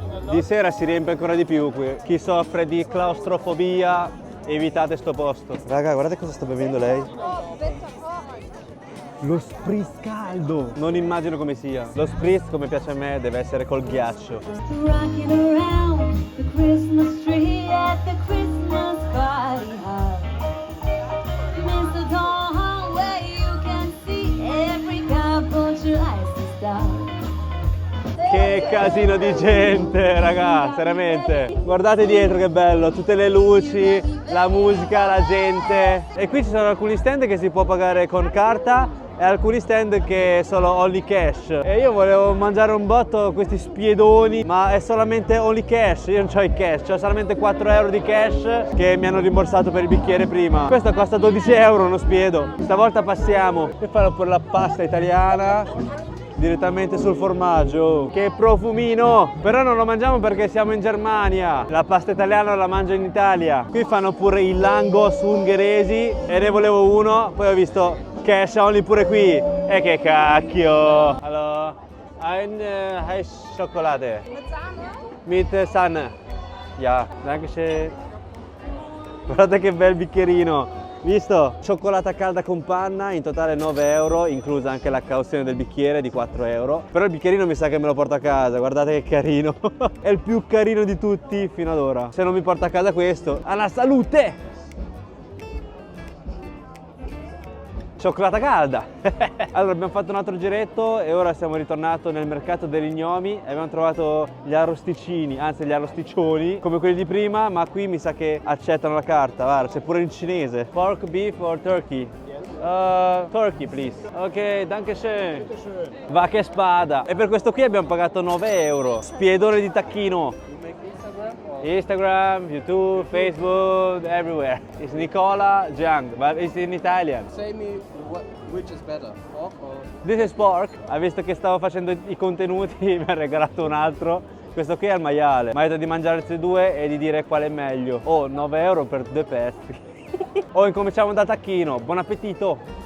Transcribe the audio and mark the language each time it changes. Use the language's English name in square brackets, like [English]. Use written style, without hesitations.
[Italian] Di sera si riempie ancora di più qui. Chi soffre di claustrofobia, evitate sto posto. Raga, guardate cosa sta bevendo lei. Lo spritz caldo. Non immagino come sia. Lo spritz, come piace a me, deve essere col ghiaccio. [English] Rocking around the Christmas tree at the Christmas party hop. Mistletoe where you can see every couple tries to stop. [Italian] Che casino di gente, raga, veramente. Guardate dietro che bello, tutte le luci, la musica, la gente. E qui ci sono alcuni stand che si può pagare con carta e alcuni stand che sono only cash. E io volevo mangiare un botto questi spiedoni, ma è solamente only cash. Io non ho i cash, ho solamente 4 € di cash che mi hanno rimborsato per il bicchiere prima. Questo costa 12 € uno spiedo. Stavolta passiamo e fanno pure la pasta italiana direttamente sul formaggio. Che profumino! Però non lo mangiamo perché siamo in Germania. La pasta italiana la mangio in Italia. Qui fanno pure i langos ungheresi e ne volevo uno, poi ho visto cash only pure qui. E che cacchio! [German] Allora, ein heiß Schokolade. Mit Sahne. Ja, danke schön. [Italian] Guardate che bel bicchierino. Visto? Cioccolata calda con panna, in totale 9 €, inclusa anche la cauzione del bicchiere di 4 €. Però il bicchierino mi sa che me lo porto a casa, guardate che carino. È il più carino di tutti fino ad ora. Se non mi porto a casa questo, alla salute! Cioccolata calda! Allora abbiamo fatto un altro giretto e ora siamo ritornati nel mercato degli gnomi e abbiamo trovato gli arrosticini, anzi gli arrosticcioni come quelli di prima, ma qui mi sa che accettano la carta. Guarda, c'è pure in cinese. [English] Pork, beef or turkey? Turkey please. [Italian] Ok, [German] danke schön. [Italian] Va che spada. E per questo qui abbiamo pagato 9 €. Spiedone di tacchino. Instagram, YouTube, Facebook, everywhere. [English] It's Nicola Jiang, but it's in Italian. Say me which is better, pork or... This is pork. [Italian] Ha visto che stavo facendo i contenuti, mi ha regalato un altro. Questo qui è il maiale. Mi ha detto di mangiare questi due e di dire qual è meglio. 9 € per 2 pezzi. Incominciamo da tacchino. Buon appetito!